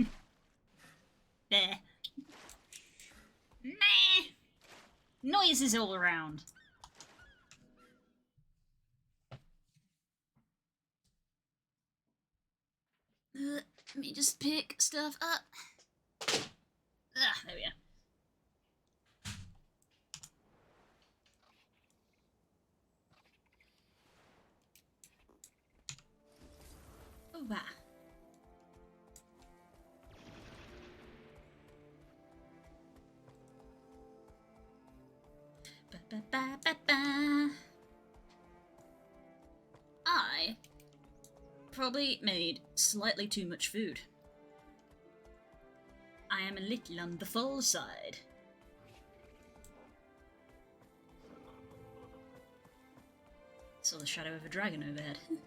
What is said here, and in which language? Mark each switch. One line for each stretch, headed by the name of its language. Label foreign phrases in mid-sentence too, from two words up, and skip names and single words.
English: There. Meh. Noises all around. Let me just pick stuff up. There we are. Oh, wow. Ba, ba, ba, ba, ba. I probably made slightly too much food. I am a little on the full side. Saw the shadow of a dragon overhead.